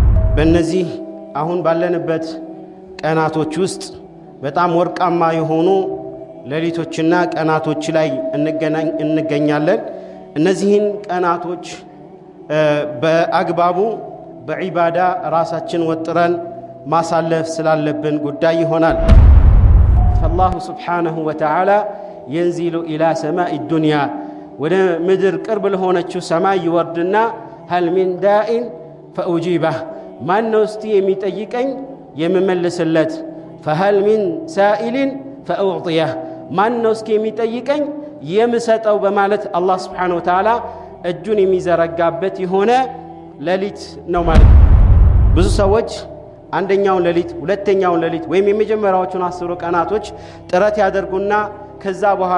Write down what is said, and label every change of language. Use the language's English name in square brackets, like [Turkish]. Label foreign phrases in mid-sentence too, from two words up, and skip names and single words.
[Amharic] በእነዚህ አሁን ባለንበት ቀናቶች ውስጥ በጣም ወርቃማ የሆኑ ሌሊቶችና ቀናቶች ላይ እንገኛለን። እነዚህን ቀናቶች በአግባቡ በዒባዳ ራሳችን ወጥረን ማሳለፍ ስላለብን ጉዳይ ይሆናል። [Arabic] فالله سبحانه وتعالى ينزل إلى سماء الدنيا [Amharic] ወደ ምድር ቅርብ ለሆነችው ሰማይ ይወርድና [Arabic] هل من داء فأجيبه [Amharic] ማን ነው እስቲ የሚጠይቀኝ የምመልስለት [Arabic] فهل من سائل فأعطيه [Amharic] ማን ነው እስኪ የሚጠይቀኝ የምሰጠው በማለት አላህ [Arabic] سبحانه وتعالى [Amharic] እጁን የሚዘረጋበት የሆነ ሌሊት ነው ማለት ነው። ብዙ ሰዎች አንደኛውን ሌሊት ሁለተኛውን ሌሊት ወይም የመጀመሪያዎቹን 10 ቀናቶች ጥረት ያደርጉና ከዛ በኋላ